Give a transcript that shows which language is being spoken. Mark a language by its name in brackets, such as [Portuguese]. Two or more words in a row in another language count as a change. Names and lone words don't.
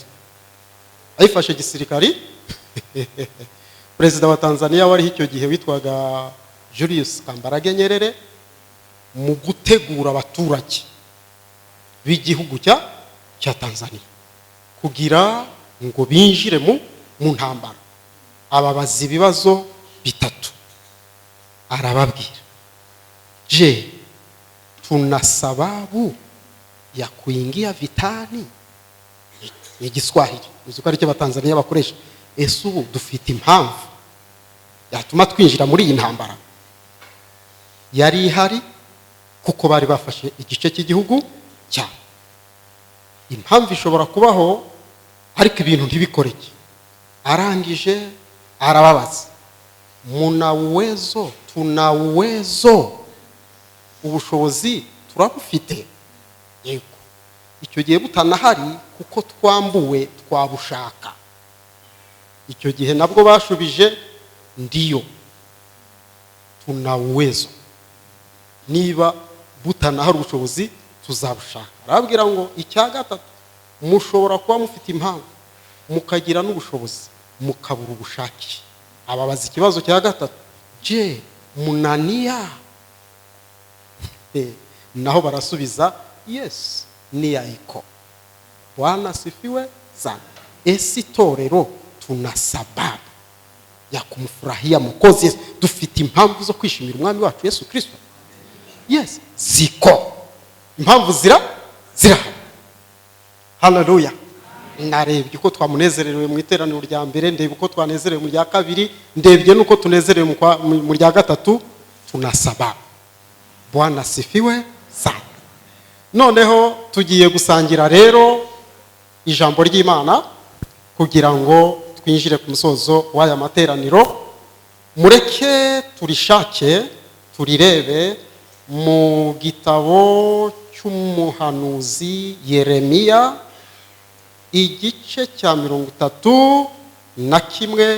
[Kinyarwanda] Ayifashe gisirikari Perezida wa Tanzania wari icyo gihe witwaga Julius Kambarage Nyerere, mu gutegura abaturage b'igihugu cya Tanzania kugira ngo binjire mu ntambara. Ababaza ibibazo bitatu, arababwira, [Swahili] je, tuna sababu ya kuingia vitani? [Kinyarwanda] Ni Igiswahili, uzi ko ari cyo Abatanzania bakoresha. Ese ubu dufite impamvu yatuma twinjira muri iyi ntambara? Yari ihari, kuko bari bafashe igice cy'igihugu cyabo. Impamvu ishobora kubaho, ariko ibintu ntibikoreke. Arangije arababaza, [Swahili] muna uwezo, tuna uwezo, [Kinyarwanda] ubushobozi turabufite? Yego. Icyo gihe butanahari, kuko twambuwe twabushaka. Icyo gihe nabwo bashubije, [Swahili] ndiyo, tuna uwezo, [Kinyarwanda] niba butanahari ubushobozi tuzabushaka. Arabwira ngo icya gatatu, mushobora kuba mufite impamvu, mukagira n'ubushobozi, mukabura ubushake. Ababaza ikibazo cya gatatu, [Swahili] je, munania? [Kinyarwanda] Naho barasubiza, [Swahili] yes, nia iko. Bwana asifiwe sana. Esi itorero tuna sababu ya kumfurahia Mwokozi Yesu. [Kinyarwanda] Dufite impamvu zo kwishimira umwami wacu Yesu Kristo? Yes, ziko. Impamvu zirahari. Haleluya. Narebye uko twamunezerewe mu iteraniro rya mbere, ndebye uko twanezerewe mu rya kabiri, ndebye nuko tunezerewe mu rya gatatu. [Swahili] Tuna sababu. Bwana asifiwe sana. [Kinyarwanda] Noneho tugiye gusangira rero ijambo ry'Imana kugira ngo twinjire ku musozo w'aya materaniro. Mureke turishake, turirebe mu gitabo cy'umuhanuzi Yeremiya, igice cya 31.